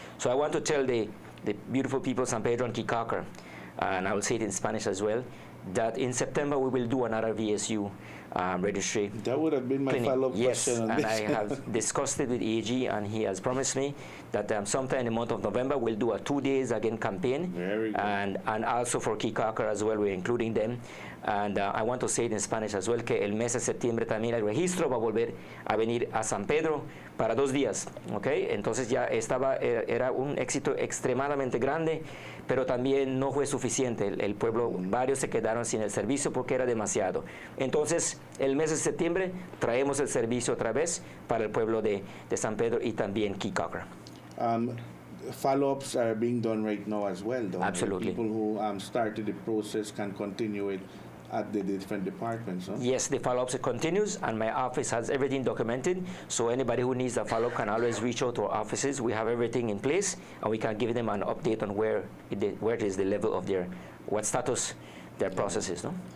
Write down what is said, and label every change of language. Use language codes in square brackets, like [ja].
[en] So I want to tell the beautiful people of San Pedro and Kikaka, and I will say it in Spanish as well, that in September we will do another VSU registry. That would have been my follow-up question on and this. I have discussed it with AG, and he has promised me that sometime in the month of November we'll do a 2 days again campaign. Very good. And also for Kikaka as well, we're including them. And I want to say it in Spanish as well, [es] que el mes de septiembre también el registro va a volver a venir a San Pedro para 2 días, ¿ok? Entonces ya era un éxito extremadamente grande, pero también no fue suficiente. El pueblo, varios se quedaron sin el servicio porque era demasiado. Entonces, el mes de septiembre traemos el servicio otra vez para el pueblo de San Pedro y también Kikaka. [en] Follow-ups are being done right now as well, though. Absolutely. People who started the process can continue it at the different departments, no? Yes, the follow-up continues, and my office has everything documented, so anybody who needs a follow-up can always reach out to our offices. We have everything in place, and we can give them an update on where it is the level of what status their process is, no?